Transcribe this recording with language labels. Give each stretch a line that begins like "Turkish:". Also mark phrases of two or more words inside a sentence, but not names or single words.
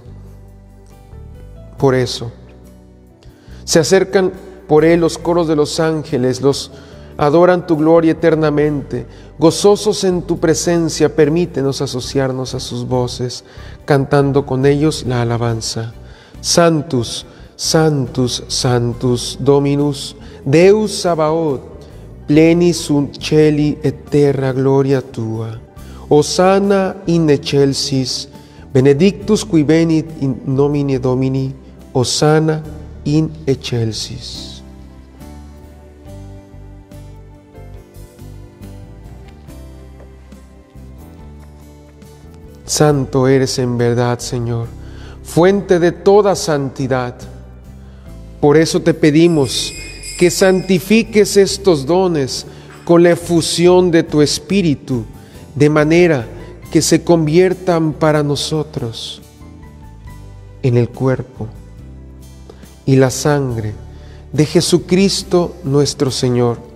Spanish: Por eso, se acercan por él los coros de los ángeles, los adoran tu gloria eternamente. Gozosos en tu presencia, permítenos asociarnos a sus voces, cantando con ellos la alabanza.
Latin: Sanctus, Sanctus, Sanctus, Dominus, Deus Sabaoth, pleni sunt celi et terra gloria tua. Hosanna in excelsis, benedictus qui venit in nomine Domini, Hosanna in excelsis.
Spanish: Santo eres en verdad, Señor, fuente de toda santidad. Por eso te pedimos que santifiques estos dones con la efusión de tu Espíritu, de manera que se conviertan para nosotros en el cuerpo y la sangre de Jesucristo nuestro Señor,